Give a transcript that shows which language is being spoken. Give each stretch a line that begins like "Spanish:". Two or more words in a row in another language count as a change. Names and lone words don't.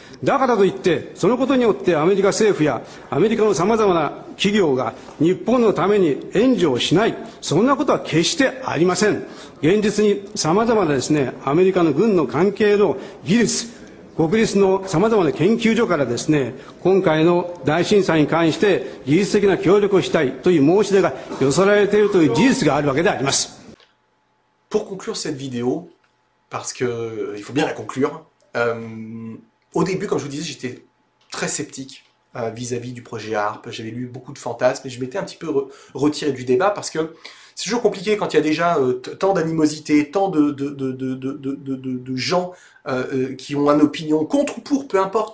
Japanese: だからといってそのことによってアメリカ政府やアメリカのさまざまな企業が日本のために援助をしない、そんなことは決してありません。現実にさまざまなですね、アメリカの軍の関係の技術、国立のさまざまな研究所からですね、今回の大震災に関して技術的な協力をしたいという申し出が寄せられているという事実があるわけであります。
French: Pour conclure cette vidéo, parce que il faut bien la conclure, au début, comme je vous disais, j'étais très sceptique vis-à-vis du projet HARP. J'avais lu beaucoup de fantasmes et je m'étais un petit peu retiré du débat parce que C'est toujours compliqué quand il y a déjà tant d'animosité, tant de gens qui ont une opinion contre ou pour, peu importe.